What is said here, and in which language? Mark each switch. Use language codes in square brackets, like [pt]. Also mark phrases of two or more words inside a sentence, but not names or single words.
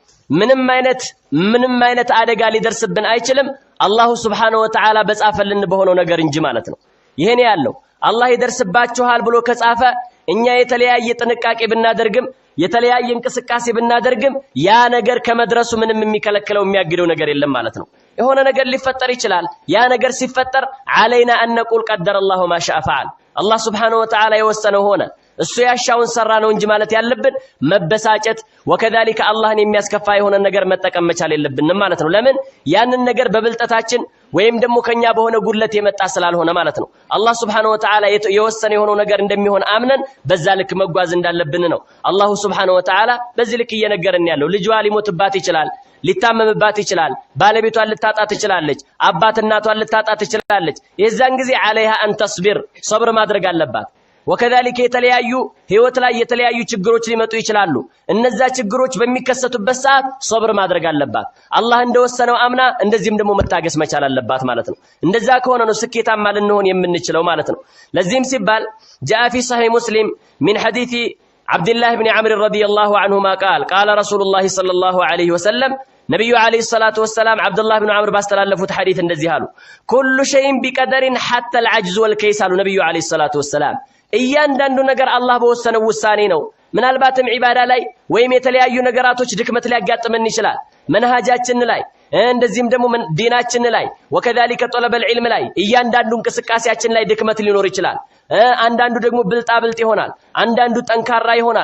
[am] ምንም አይነት አደጋ ሊደርስብን አይችልም [ar] الله سبحانه وتعالى [am] በጻፈልን በሆነው ነገር እንጂ ማለት ነው። ይሄን ያለው አላህ ይደርስባችኋል ብሎ ከጻፈ እኛ የተለያየ ጥንቃቄ ብናደርግም የተለያየ እንቅስቃሴ ብናደርግም ያ ነገር ከመድረሱ ምንም የሚከለክለው የሚያግደው ነገር የለም ማለት ነው። የሆነ ነገር ሊፈጠር ይችላል። ያ ነገር ሲፈጠር [ar] علينا ان نقول قدر الله ما شاء فعل الله سبحانه وتعالى [am] የወሰነው ሆነ እሱ ያሻውን ሰራ ነው እንጂ ማለት ያለብን መበሳጨት ወከዛሊከ አላህን የሚያስከፋ የሆነ ነገር መጠቀም መቻል የለብንም ማለት ነው። ለምን ያንን ነገር በብልጠታችን ወይም ደግሞ ከኛ በሆነ ጉድለት የመጣ ስላልሆነ ማለት ነው። [ar] الله سبحانه وتعالى [am] የወሰነ የሆነው ነገር እንደሚሆን አምነን በዛ ልክ መጓዝ እንዳለብን ነው [ar] الله سبحانه وتعالى [am] በዚህ ልክ እየነገረን ያለው። ልጇ ሊሞትባት ይችላል፣ ሊታመምባት ይችላል፣ ባለቤቷን ልታጣ ትችላለች፣ አባት እናቷን ልታጣ ትችላለች። የዛን ጊዜ [ar] عليها ان تصبر [am] صبر ማድረግ አለባት። ወከዛሊከ የተለያዩ ህይወት ላይ የተለያዩ ችግሮች ሊመጡ ይችላሉ። እነዛ ችግሮች በሚከሰቱበት ሰዓት ሶብር ማድረግ አለባት። አላህ እንደወሰነው አምና እንደዚህም ደግሞ መታገስ መቻል አለባት ማለት ነው። እንደዛ ከሆነ ነው ስኬታማ ልንሆን የምንችለው ማለት ነው። ለዚህም ሲባል [ar] جاء في صحيح مسلم من حديث عبد الله بن عمرو رضي الله عنهما قال رسول الله صلى الله عليه وسلم [am] ነብዩ [ar] عليه الصلاة والسلام [am] አብዱላህ ኢብኑ ዐምር ባስተላለፉት ሐዲስ እንደዚህ አሉ፣ [ar] كل شيء بقدر حتى العجز والكيس [am] አሉ ነብዩ [ar] عليه الصلاة والسلام። [am] እያንዳንዱ ነገር አላህ በወሰነው ውሳኔ ነው። ምናልባትም ዒባዳ ላይ ወይም የተለያዩ ነገራቶች ድክመት ሊያጋጥመን ይችላል። መንሃጃችን ላይ እንደዚህም ደግሞ ዲናችን ላይ ወከዛሊከ [ar] طلب العلم [am] ላይ እያንዳንዱ እንቅስቃሴያችን ላይ ድክመት ሊኖር ይችላል። አንዳንዱ ደግሞ ብልጣብልጥ ይሆናል፣ አንዳንዱ ጠንካራ ይሆናል፣